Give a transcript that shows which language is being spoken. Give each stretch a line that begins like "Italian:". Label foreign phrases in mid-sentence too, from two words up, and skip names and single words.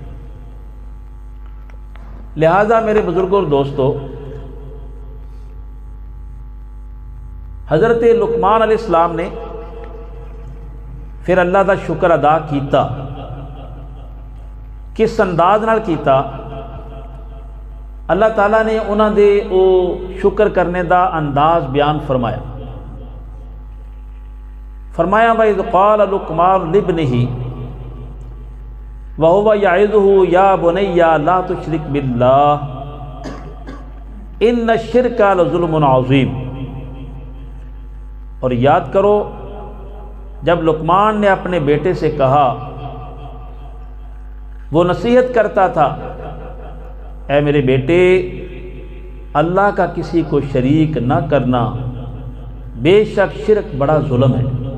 Urdu: لہذا میرے بزرگوں اور دوستو،
Punjabi: حضرت لقمان
Arabic: علیہ السلام
Punjabi: نے پھر اللہ دا شکر ادا کیتا، کس انداز نال کیتا؟ اللہ تعالیٰ نے انہاں دے او شکر کرنے دا انداز بیان فرمایا۔
Arabic: فرمایا وَإِذْ قَالَ لُقْمَانُ لِابْنِهِ وَهُوَ يَعِظُهُ يَا بُنَيَّ لَا تُشْرِكْ بِاللَّهِ إِنَّ الشِّرْكَ لَظُلْمٌ عَظِيمٌ،
Urdu: اور یاد کرو جب لقمان نے اپنے بیٹے سے کہا، وہ نصیحت کرتا تھا، اے میرے بیٹے اللہ کا کسی کو شریک نہ کرنا، بے شک شرک بڑا ظلم ہے۔